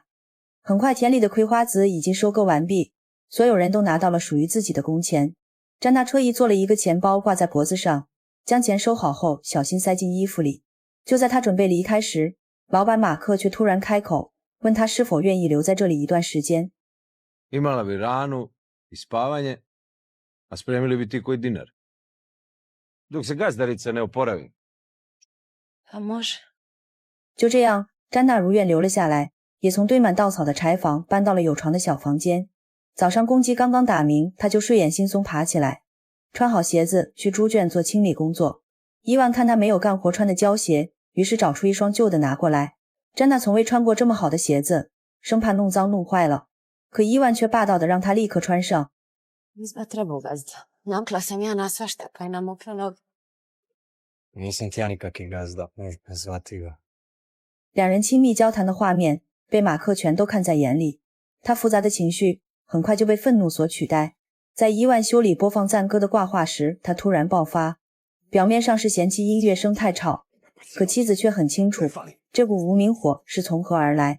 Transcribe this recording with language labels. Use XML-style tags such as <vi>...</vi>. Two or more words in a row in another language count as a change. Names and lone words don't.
<zh>很快田里的葵花籽已经收割完毕，所有人都拿到了属于自己的工钱。詹娜特意做了一个钱包挂在脖子上，将钱收好后小心塞进衣服里。就在她准备离开时，老板马克却突然开口，问他是否愿意留在这里一段时间。</zh> <hr>Imala bi ranu i spavanje, a spremili bi ti koji dinar. Dok se gazdarica ne oporavi. Pa može.</hr> <zh>就这样，詹娜如愿留了下来，也从堆满稻草的柴房搬到了有床的小房间。早上公鸡刚刚打鸣，她就睡眼惺忪爬起来，穿好鞋子去猪圈做清理工作。伊万看她没有干活穿的胶鞋，于是找出一双旧的拿过来。詹娜从未穿过这么好的鞋子，生怕弄脏弄坏了，可伊万却霸道地让她立刻穿上。</zh> <hr>Izba treba ugaziti. Navikla sam ja na svašta, pa i na mokre noge. Nisam ti ja nikaki gazda, ne zvati ga.</hr> <zh>两人亲密交谈的画面被马克全都看在眼里，他复杂的情绪很快就被愤怒所取代。在伊万修理播放赞歌的挂画时，他突然爆发，表面上是嫌弃音乐声太吵，可妻子却很清楚这股无名火是从何而来。</zh>